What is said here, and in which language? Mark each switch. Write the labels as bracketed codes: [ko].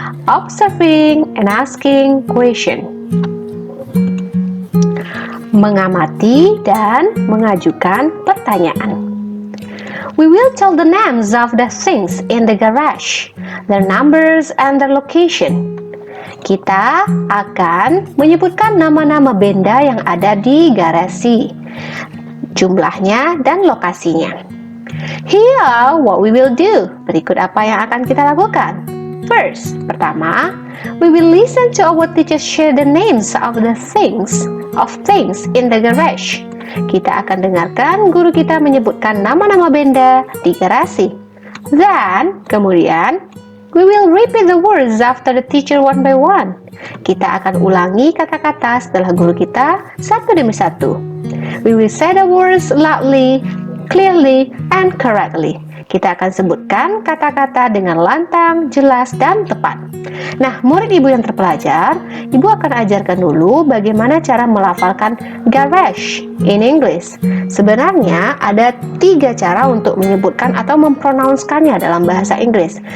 [en] Observing and asking question. [id] Mengamati dan mengajukan pertanyaan. [en] We will tell the names of the things in the garage, their numbers and their location. [id] Kita akan menyebutkan nama-nama benda yang ada di garasi, jumlahnya dan lokasinya. [en] Here, what we will do. [id] Berikut apa yang akan kita lakukan. [en] First, [id] pertama, [en] we will listen to our teacher share the names of the things in the garage. [id] Kita akan dengarkan guru kita menyebutkan nama-nama benda di garasi. [en] Then, [id] kemudian, [en] we will repeat the words after the teacher one by one. [id] Kita akan ulangi kata-kata setelah guru kita satu demi satu. [en] We will say the words loudly, clearly, and correctly. [id] Kita akan sebutkan kata-kata dengan lantang, jelas, dan tepat. Nah, murid ibu yang terpelajar, ibu akan ajarkan dulu bagaimana cara melafalkan [en] garage in English. [id] Sebenarnya ada 3 cara untuk menyebutkan atau mempronounce-kannya dalam bahasa Inggris.